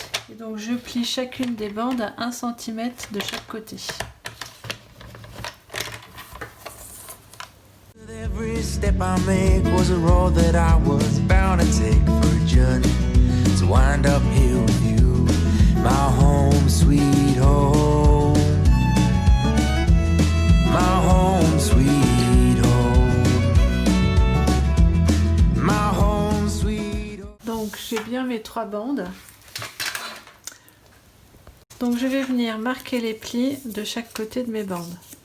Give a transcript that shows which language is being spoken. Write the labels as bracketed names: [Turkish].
[French] Et donc je plie chacune des bandes à 1 cm de chaque côté. [English] Every step I make was a road that I was bound to take for a journey to wind up here with you, my home sweet home, my home sweet home, my home sweet home. [French] Donc j'ai bien mes 3 bandes. Donc je vais venir marquer les plis de chaque côté de mes bandes.